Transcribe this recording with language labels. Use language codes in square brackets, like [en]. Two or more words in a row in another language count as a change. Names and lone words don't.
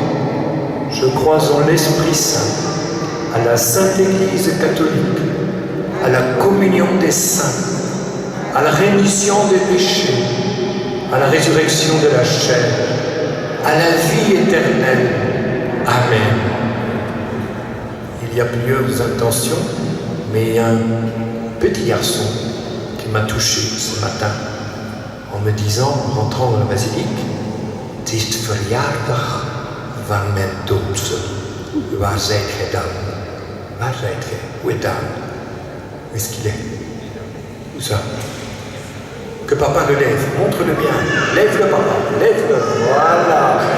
[fr] Je crois en l'Esprit Saint, à la Sainte Église catholique, à la communion des saints, à la rémission des péchés, à la résurrection de la chair, à la vie éternelle. Amen. Il y a plusieurs intentions, mais il y a un petit garçon qui m'a touché ce matin en me disant, en rentrant dans la basilique, « [nl] Het is verjaardag van mijn doopsel. Waar zijt gij dan? Waar zijt gij? [fr] Où est Dan? Où est-ce qu'il est? Où ça? Que papa le lève, montre-le bien. Lève-le papa, lève-le. Voilà.